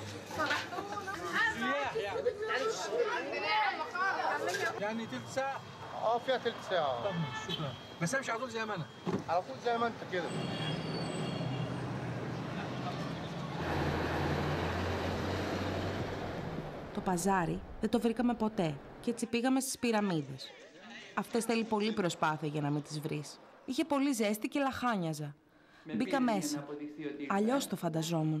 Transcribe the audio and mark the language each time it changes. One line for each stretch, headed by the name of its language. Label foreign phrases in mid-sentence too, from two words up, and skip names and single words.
Arabic: يعني تلت ساعة فيها ثلث ساعة. طب شكرا. بس امشي على طول زي ما انا. على طول زي ما انت كده.
Greek: Το παζάρι δεν το βρήκαμε ποτέ και έτσι πήγαμε στις πυραμίδες. Αυτές θέλει πολλή προσπάθεια για να μην τις βρεις. Είχε πολύ ζέστη και λαχάνιαζα. Μπήκα μέσα. Αλλιώς το φανταζόμουν.